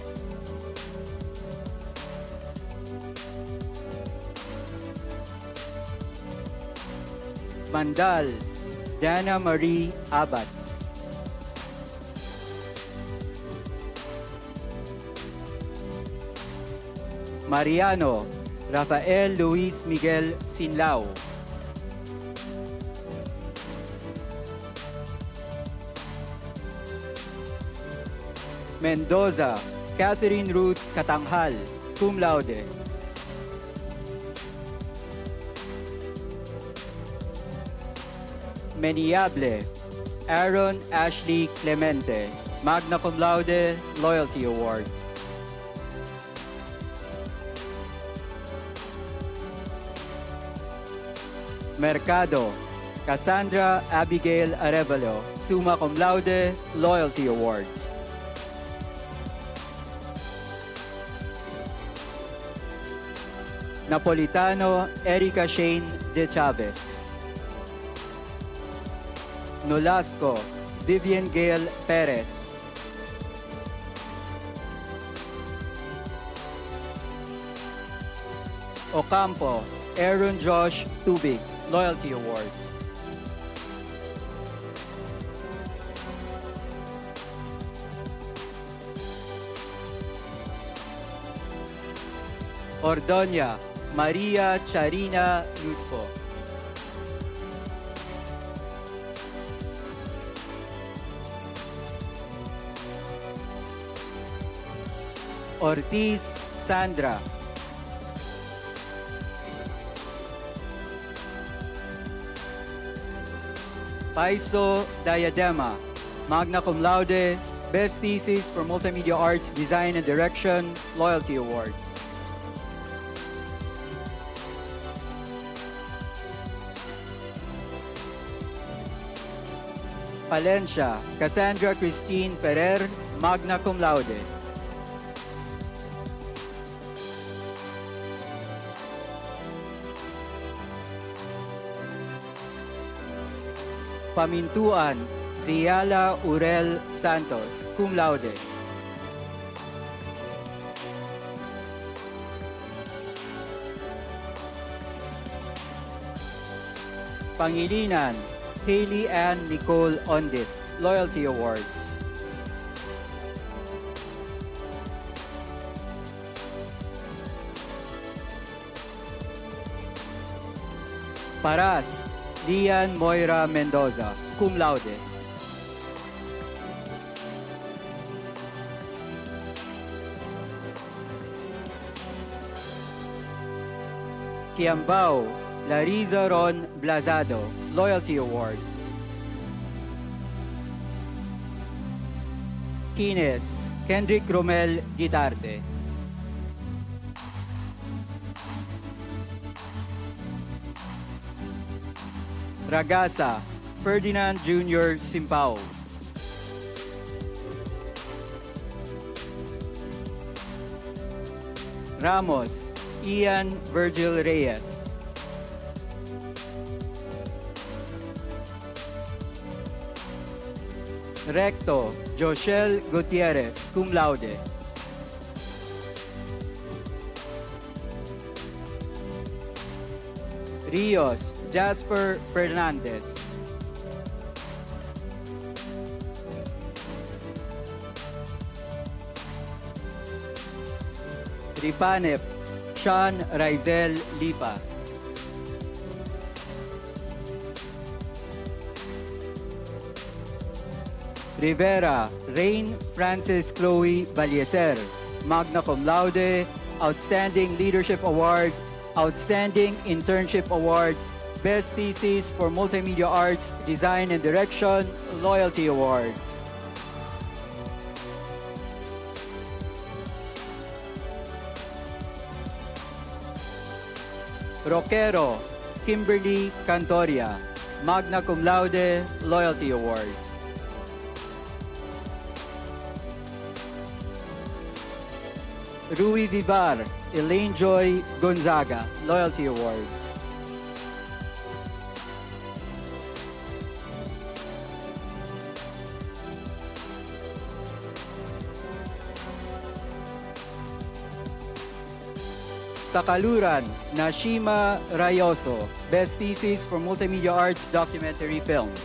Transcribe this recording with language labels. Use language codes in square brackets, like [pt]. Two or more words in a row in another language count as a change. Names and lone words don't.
[en] Mandal, Dana Marie Abad. Mariano, Rafael Luis Miguel Sinlao. Mendoza, Catherine Ruth Katanghal, [la] Cum Laude. [en] Meniable, Aaron Ashley Clemente, [la] Magna Cum Laude, [en] Loyalty Award. Mercado, Cassandra Abigail Arevalo, [la] summa cum laude, [en] Loyalty Award. Napolitano Erica Shane De Chavez. Nolasco Vivian Gail Perez. Ocampo Aaron Josh Tubig, Loyalty Award. Ordoña Maria Charina Luspo. Ortiz Sandra. Paiso Diadema, [la] magna cum laude, [en] Best Thesis for Multimedia Arts Design and Direction, Loyalty Award. Palencia, Cassandra Christine Ferrer, [la] magna cum laude. [en] Pamintuan, Ziala Urel Santos, [la] cum laude. [en] Pangilinan, Hailey Ann Nicole Ondit, Loyalty Award. Paras, Lian Moira Mendoza, [la] cum laude. [en] Kiambao, Larissa Ron Blazado, Loyalty Award. Kines, Kendrick Romel Guitarte. Ragasa, Ferdinand Jr. Simpao. Ramos, Ian Virgil Reyes. Recto, Joshel Gutierrez, [la] cum laude. [en] Rios, Jasper Fernandez. Ripanep, Sean Raizel Lipa. Rivera, Rain Francis Chloe Balieser, [la] magna cum laude, [en] Outstanding Leadership Award, Outstanding Internship Award, Best Thesis for Multimedia Arts, Design and Direction, Loyalty Award. Roquero, Kimberly Cantoria, [la] magna cum laude, [en] Loyalty Award. Rui Vivar, Elaine Joy Gonzaga, Loyalty Award. Sakaluran, Nashima Rayoso, Best Thesis for Multimedia Arts Documentary Film.